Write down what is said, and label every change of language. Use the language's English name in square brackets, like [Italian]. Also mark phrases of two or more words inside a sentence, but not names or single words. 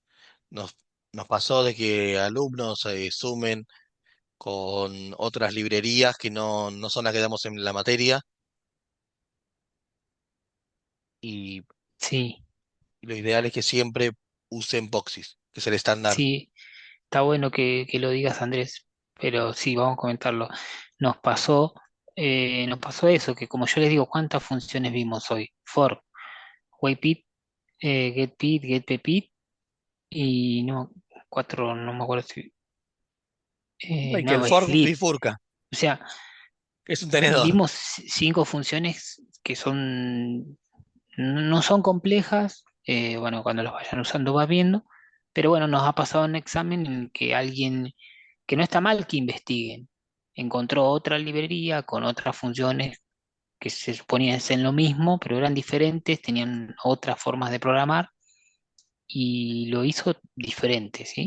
[Spanish] Nos, nos pasó de que alumnos sumen con otras librerías que no son las que damos en la materia y sí, lo ideal es que siempre usen Poxis, que es el estándar. sí, está bueno que lo digas, Andrés, pero sí, vamos a comentarlo. Nos pasó, nos pasó eso, que como yo les digo, ¿cuántas funciones vimos hoy? For, wayPit, getPit, getPpit, y no, cuatro, no me acuerdo si, Y que el no, for sleep. bifurca, O sea, es un tenedor. vimos cinco funciones que son, no son complejas, bueno, cuando los vayan usando vas viendo, pero bueno, nos ha pasado un examen en que alguien, que no está mal que investiguen, encontró otra librería con otras funciones que se suponían ser lo mismo, pero eran diferentes, tenían otras formas de programar y lo hizo diferente, ¿sí?